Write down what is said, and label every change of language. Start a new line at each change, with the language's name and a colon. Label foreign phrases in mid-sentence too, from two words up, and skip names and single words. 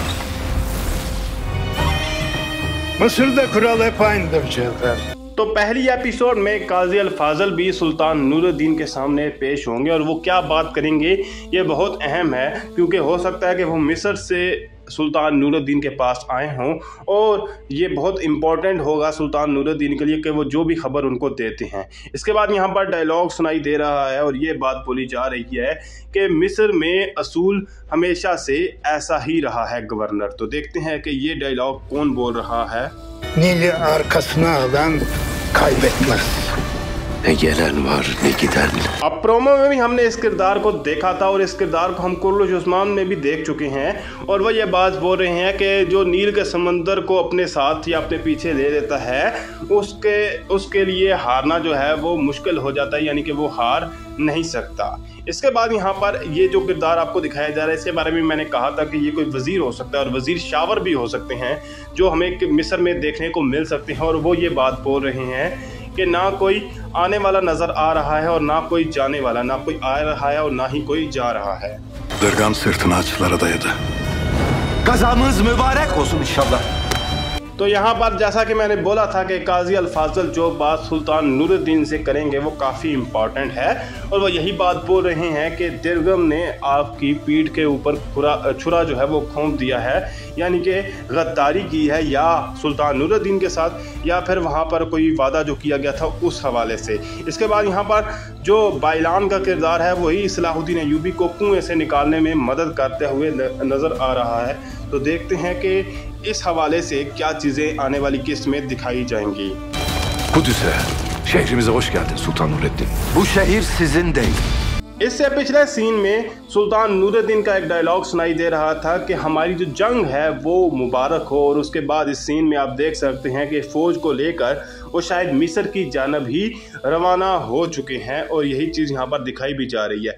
Hindi: तो पहली एपिसोड में काजी अल-फाज़ल भी सुल्तान नूरुद्दीन के सामने पेश होंगे और वो क्या बात करेंगे ये बहुत अहम है, क्योंकि हो सकता है कि वो मिस्र से सुल्तान नूरुद्दीन के पास आए हों, और ये बहुत इम्पोर्टेंट होगा सुल्तान नूरुद्दीन के लिए कि वो जो भी खबर उनको देते हैं। इसके बाद यहाँ पर डायलॉग सुनाई दे रहा है और ये बात बोली जा रही है कि मिस्र में असूल हमेशा से ऐसा ही रहा है गवर्नर। तो देखते हैं कि ये डायलॉग कौन बोल रहा है।
Turkish: Nili arkasına alan kaybetmez. Ne gelen var ne giden.
Hindi: अब प्रोमो में भी हमने इस किरदार को देखा था और इस किरदार को हम कुर्रश उस्मान में भी देख चुके हैं, और वह ये बात बोल रहे हैं कि जो नील के समंदर को अपने साथ या अपने पीछे ले लेता है उसके लिए हारना जो है वो मुश्किल हो जाता है, यानी कि वो हार नहीं सकता। इसके बाद यहाँ पर ये जो किरदार आपको दिखाया जा रहा है, इसके बारे में मैंने कहा था कि ये कोई वज़ीर हो सकता है और वज़ीर शावर भी हो सकते हैं जो हमें मिस्र में देखने को मिल सकते हैं। और वो ये बात बोल रहे हैं कि ना कोई आने वाला नज़र आ रहा है और ना कोई जाने वाला, ना कोई आ रहा है और ना ही कोई जा रहा है।
Turkish: Dırgan sırtını ağaçlara dayadı. Kazamız mübarek olsun inşallah.
Hindi: तो यहाँ पर जैसा कि मैंने बोला था कि काजी अल-फाज़ल जो बात सुल्तान नूरुद्दीन से करेंगे वो काफ़ी इम्पॉर्टेंट है, और वो यही बात बोल रहे हैं कि दिरगम ने आपकी पीठ के ऊपर छुरा जो है वो घोंप दिया है, यानी कि गद्दारी की है या सुल्तान नूरुद्दीन के साथ या फिर वहाँ पर कोई वादा जो किया गया था उस हवाले से। इसके बाद यहाँ पर जो बाइलान का किरदार है वही सलाहुद्दीन अय्यूबी को कुएं से निकालने में मदद करते हुए नज़र आ रहा है। तो देखते हैं कि इस हवाले से क्या चीज़ें आने वाली किस्त में दिखाई जाएंगी।
Turkish: Kudüs'e, şehrimize hoş geldin Sultan Nurettin. Bu şehir sizin değil.
Hindi: इससे पिछले सीन में सुल्तान नूरुद्दीन का एक डायलॉग सुनाई दे रहा था कि हमारी जो जंग है वो मुबारक हो, और उसके बाद इस सीन में आप देख सकते हैं कि फ़ौज को लेकर वो शायद मिस्र की जानब ही रवाना हो चुके हैं, और यही चीज़ यहाँ पर दिखाई भी जा रही है।